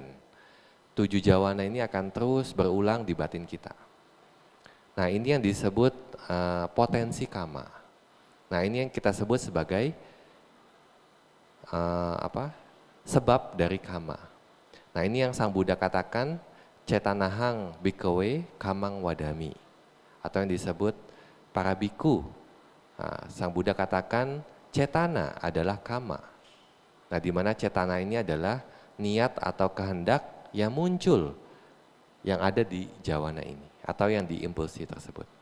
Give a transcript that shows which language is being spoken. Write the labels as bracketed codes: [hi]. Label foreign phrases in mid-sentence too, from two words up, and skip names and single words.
[id] 7 jawana ini akan terus berulang di batin kita. Nah, ini yang disebut potensi kama. Nah, ini yang kita sebut sebagai sebab dari kama. Nah, ini yang Sang Buddha katakan [pi] cetanahang bhikkhave kamang wadami, [id] atau yang disebut para biku. Nah, Sang Buddha katakan cetana adalah kama. Nah, di mana cetana ini adalah niat atau kehendak yang muncul yang ada di jawana ini atau yang di impulsi tersebut.